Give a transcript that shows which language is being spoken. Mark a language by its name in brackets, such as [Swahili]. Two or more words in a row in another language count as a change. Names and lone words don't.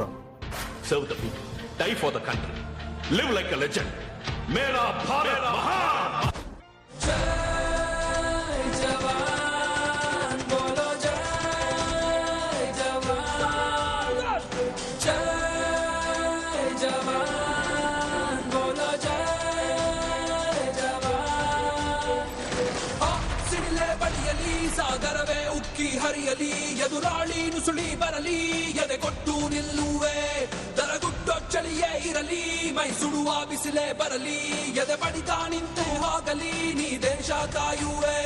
[English] Serve the people, die for the country, live like a legend. [Hindi] मेरा भारत महान. जय जवान बोलो जय जवान, जय जवान बोलो जय जवान. [Kannada] ಸಿಡಿಲೆ ಬಡಿಯಲಿ ಸಾಗರವೇ ಉಕ್ಕಿ ಹರಿಯಲಿ, ಎದುರಾಳಿ ನುಸುಳಿ ಬರಲಿ ಎದೆ ಕೊಟ್ಟು ನಿಲ್ಲುವೆ, ದರಗುಟ್ಟೋ ಚಳಿಯೇ ಇರಲಿ ಮೈ ಸುಡುವ ಬಿಸಿಲೇ ಬರಲಿ, ಎದೆ ಬಡಿತ ನಿಂತು ಹೋಗಲಿ ನೀ ದೇಶ ಕಾಯುವೆ.